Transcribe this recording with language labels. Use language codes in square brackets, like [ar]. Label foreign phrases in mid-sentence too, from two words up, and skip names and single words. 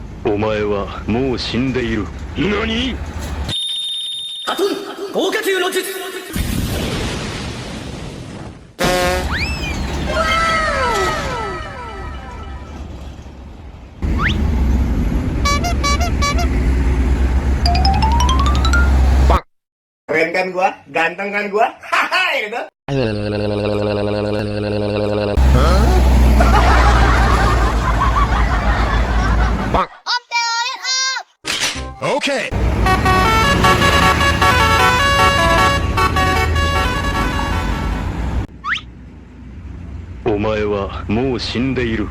[ja] お前はもう死んでいる。何？ハトン豪華級の術。 [id] Keren kan gua? Ganteng kan gua? Haha gitu. Okay. [ja] お前はもう死んでいる。